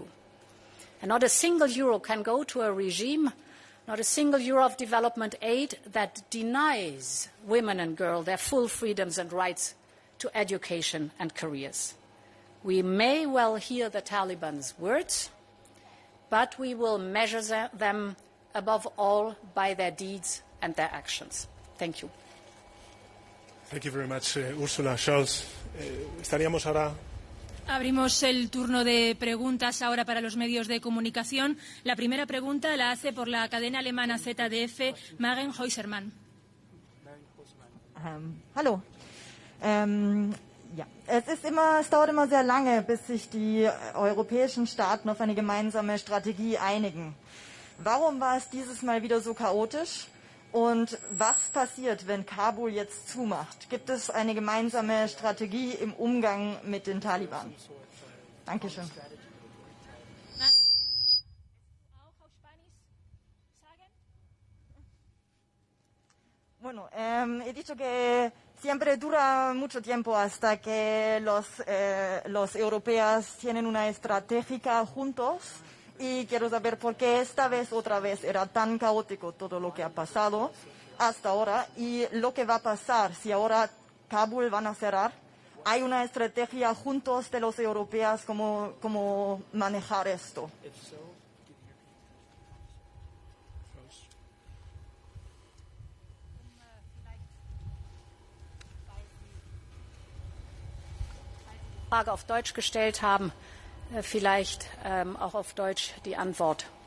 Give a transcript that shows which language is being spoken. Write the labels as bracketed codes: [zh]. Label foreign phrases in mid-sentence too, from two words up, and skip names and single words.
[en] And not a single euro can go to a regime, not a single euro of development aid that denies women and girls their full freedoms and rights to education and careers. We may well hear the Taliban's words, but we will measure them above all by their deeds and their actions. Thank you. Thank you very much, Ursula. Charles, [es] estaríamos ahora. Abrimos el turno de preguntas ahora para los medios de comunicación. La primera pregunta la hace por la cadena alemana ZDF, Maren Heusermann. [de] Hallo. Ja, es dauert immer sehr lange, bis sich die europäischen Staaten auf eine gemeinsame Strategie einigen. Warum war es dieses Mal wieder so chaotisch? Und was passiert, wenn Kabul jetzt zumacht? Gibt es eine gemeinsame Strategie im Umgang mit den Taliban? Dankeschön. [es] Bueno, he dicho que siempre dura mucho tiempo hasta que los europeos tienen una estrategia juntos. Y quiero saber por qué esta vez, otra vez, era tan caótico todo lo que ha pasado hasta ahora y lo que va a pasar si ahora Kabul van a cerrar. ¿Hay una estrategia juntos de los europeos cómo manejar esto? [de] Frage auf Deutsch gestellt haben. Vielleicht auch auf Deutsch die Antwort.